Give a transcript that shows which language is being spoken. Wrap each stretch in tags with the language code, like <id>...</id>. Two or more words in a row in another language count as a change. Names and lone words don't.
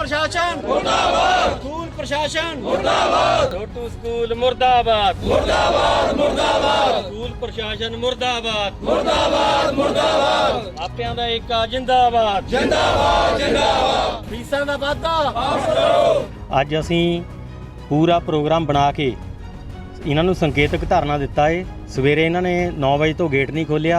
<hi>प्रशासन मुर्दाबाद, स्कूल प्रशासन मुर्दाबाद, छोटू स्कूल मुर्दाबाद, मुर्दाबाद मुर्दाबाद, स्कूल प्रशासन मुर्दाबाद, मुर्दाबाद मुर्दाबाद,</hi> <pa>मापिਆਂ ਦਾ ਏਕਾ ਜਿੰਦਾਬਾਦ, ਜਿੰਦਾਬਾਦ ਜਿੰਦਾਬਾਦ, ਫੀਸਾਂ ਦਾ ਵਾਧਾ ਵਾਪਸ ਕਰੋ। ਅੱਜ ਅਸੀਂ ਪੂਰਾ ਪ੍ਰੋਗਰਾਮ ਬਣਾ ਕੇ ਇਹਨਾਂ ਨੂੰ ਸੰਕੇਤਕ ਧਰਨਾ ਦਿੱਤਾ ਏ। ਸਵੇਰੇ ਇਹਨਾਂ ਨੇ 9 ਵਜੇ ਤੋਂ ਗੇਟ ਨਹੀਂ ਖੋਲ੍ਹਿਆ।</pa>